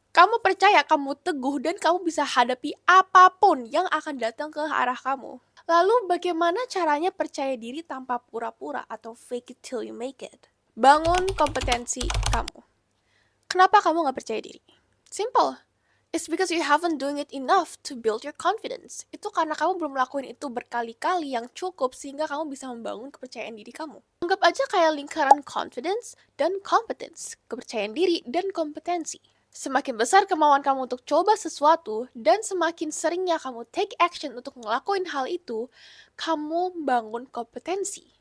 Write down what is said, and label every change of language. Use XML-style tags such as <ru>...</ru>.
<id>Kamu percaya kamu teguh dan kamu bisa hadapi apapun yang akan datang ke arah kamu. Lalu bagaimana caranya percaya diri tanpa pura-pura atau</id> <en>fake it till you make it?</en> <id>Bangun kompetensi kamu. Kenapa kamu gak percaya diri? Simple.</id> <en>It's because you haven't doing it enough to build your confidence.</en> <id>Itu karena kamu belum melakukan itu berkali-kali yang cukup sehingga kamu bisa membangun kepercayaan diri kamu. Anggap aja kayak lingkaran confidence dan competence, kepercayaan diri dan kompetensi. Semakin besar kemauan kamu untuk coba sesuatu dan semakin seringnya kamu</id> <en>take action</en> <id>untuk ngelakuin hal itu, kamu bangun kompetensi.</id>